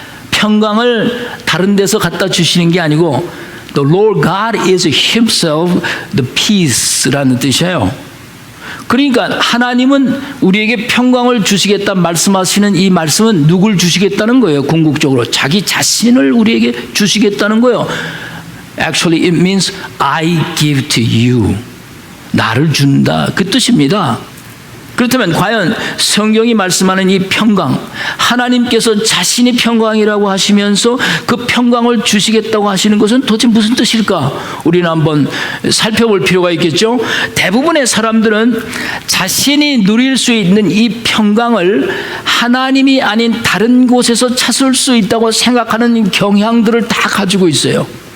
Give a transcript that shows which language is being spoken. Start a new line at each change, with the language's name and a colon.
Korean: 평강을 다른 데서 갖다 주시는 게 아니고
English: The Lord God is himself the peace
Korean: 라는 뜻이에요. 그러니까 하나님은 우리에게 평강을 주시겠다 말씀하시는 이 말씀은 누굴 주시겠다는 거예요. 궁극적으로 자기 자신을 우리에게 주시겠다는 거예요.
English: Actually it means I give to you.
Korean: 나를 준다. 그 뜻입니다. 그렇다면 과연 성경이 말씀하는 이 평강, 하나님께서 자신이 평강이라고 하시면서 그 평강을 주시겠다고 하시는 것은 도대체 무슨 뜻일까? 우리는 한번 살펴볼 필요가 있겠죠. 대부분의 사람들은 자신이 누릴 수 있는 이 평강을 하나님이 아닌 다른 곳에서 찾을 수 있다고 생각하는 경향들을 다 가지고 있어요.